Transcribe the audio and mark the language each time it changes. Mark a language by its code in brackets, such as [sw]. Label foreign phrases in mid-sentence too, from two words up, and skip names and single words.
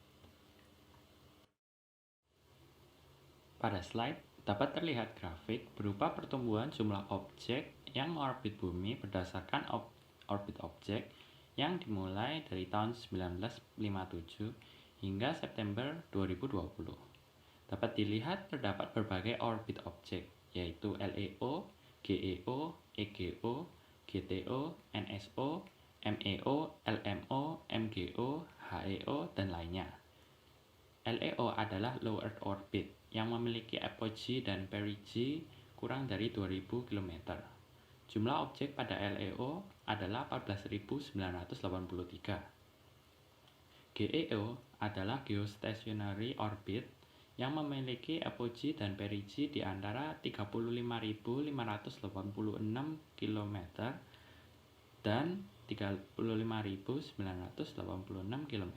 [id] Pada slide dapat terlihat grafik berupa pertumbuhan jumlah objek yang mengorbit bumi berdasarkan orbit objek yang dimulai dari tahun 1957 hingga September 2020. Dapat dilihat terdapat berbagai orbit objek, yaitu LEO, GEO, EGO, GTO, NSO, MEO, LMO, MGO, HEO, dan lainnya. LEO adalah [en] Low Earth Orbit [id] yang memiliki apogee dan perigee kurang dari 2000 km. Jumlah objek pada LEO adalah 14.983. GEO adalah [en] Geostationary Orbit [id] yang memiliki apogee dan perigee di antara 35.586 km dan 35.986 km.